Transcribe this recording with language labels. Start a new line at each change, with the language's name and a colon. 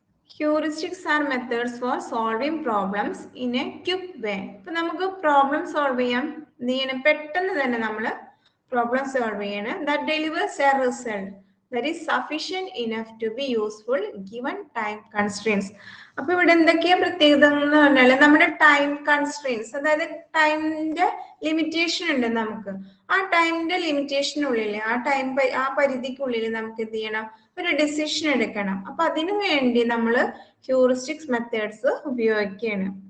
English: Heuristics are methods for solving problems in a quick way.
Malayalam: ഇപ്പൊ നമുക്ക് problem solve ചെയ്യാൻ എന്ത് ചെയ്യണം, പെട്ടെന്ന് തന്നെ നമ്മൾ പ്രോബ്ലം സോൾവ് ചെയ്യണം.
English: That delivers a result that is sufficient enough to be useful given time constraints.
Malayalam: അപ്പൊ ഇവിടെ എന്തൊക്കെയാ പ്രത്യേകത എന്ന് പറഞ്ഞാൽ നമ്മുടെ ടൈം കൺസ്ട്രെയിൻസ്, അതായത് ടൈമിന്റെ ലിമിറ്റേഷൻ ഉണ്ട് നമുക്ക്. ആ ടൈമിന്റെ ലിമിറ്റേഷനുള്ളിൽ ആ പരിധിക്കുള്ളിൽ നമുക്ക് എന്ത് ചെയ്യണം, ഒരു ഡിസിഷൻ എടുക്കണം. അപ്പൊ അതിനു വേണ്ടി നമ്മൾ ഹ്യൂറിസ്റ്റിക്സ് മെത്തേഡ്സ് ഉപയോഗിക്കുകയാണ്.